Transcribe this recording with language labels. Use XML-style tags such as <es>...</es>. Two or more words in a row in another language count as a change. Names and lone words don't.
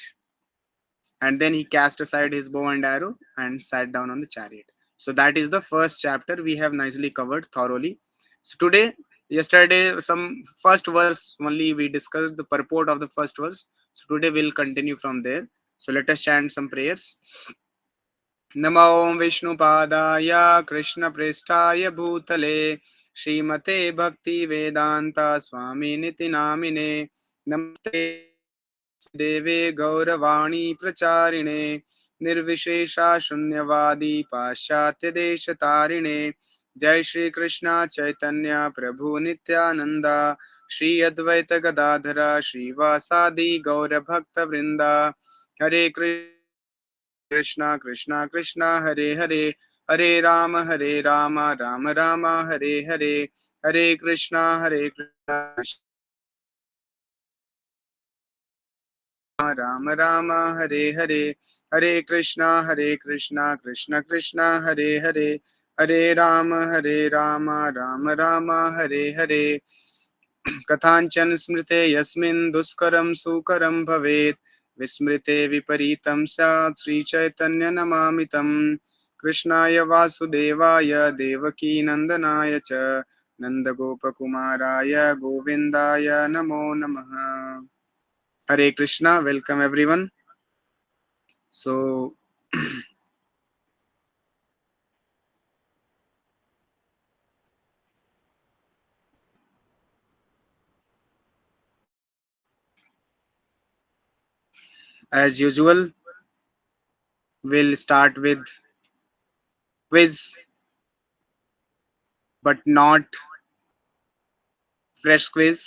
<en>And then he cast aside his bow and arrow and sat down on the chariot. So that is the first chapter we have nicely covered thoroughly. So today, yesterday, some first verse only we discussed the purport of the first verse. So today we'll continue from there. So let us chant some prayers.</en> <sa>नमो विष्णुपादाय कृष्णप्रेष्ठाय भूतले श्रीमते भक्तिवेदान्त स्वामिनिति नामिने नमस्ते वासुदेवे गौरवाणी प्रचारिणे निर्विशेषा शून्यवादी पाश्चात्यदेशतारिणे जय श्री कृष्ण चैतन्य प्रभु नित्यानंद श्री अद्वैत गदाधर श्रीवासादि गौर भक्त वृंदा हरे कृष्णा कृष्णा कृष्णा हरे हरे हरे राम राम राम हरे हरे हरे कृष्णा राम राम हरे हरे हरे कृष्णा कृष्ण कृष्ण हरे हरे हरे राम राम हरे हरे कथांचन स्मृते यस्मिन् दुष्करं सुकरं भवेत् विस्मृते विपरीतं स्यात् श्रीचैतन्य नमामि तं कृष्णाय वासुदेवाय देवकी नन्दनाय च नन्दगोपकुमाराय गोविन्दाय नमो नमः.</sa> <en>Hare Krishna, welcome everyone. So, as usual, we'll start with quiz, but not fresh quiz.</en>